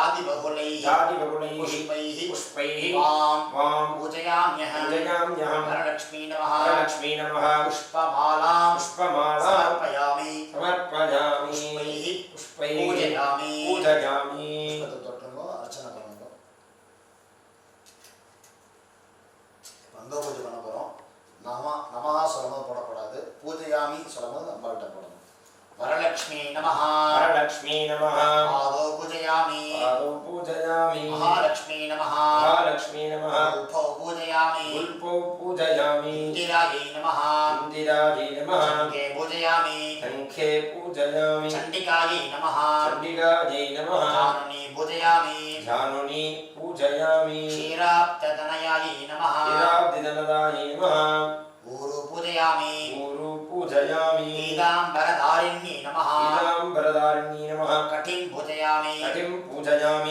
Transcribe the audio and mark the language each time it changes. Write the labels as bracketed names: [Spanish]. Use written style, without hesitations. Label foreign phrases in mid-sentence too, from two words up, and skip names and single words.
[Sanskrit] जातिबहुलैः पुष्पैः वां पूजयाम्यहं पूजयाम्यहं वरलक्ष्मी नमः पुष्पमालां समर्पयामि पुष्पैः पूजयामि पूजयामि [Tamil] அர்ச்சனை பண்ணுங்க. அங்க பூஜை பண்ண போறோம். நமஹா சொல்லும்போது போடக்கூடாது. பூஜையாமி சொல்லும்போது அம்பாள்கிட்ட போடணும். [Sanskrit] वरलक्ष्मी नमः पादौ पूजयामि महालक्ष्मी नमः उल्फौ पूजयामि इंदिरायै नमः शङ्खे पूजयामि चण्डिकायै नमः जाननी पूजयामि क्षीराब्धतनयायै नमः ऊरु पूजयामि पीताम्बरधारिण्यै नमः कटिं पूजयामि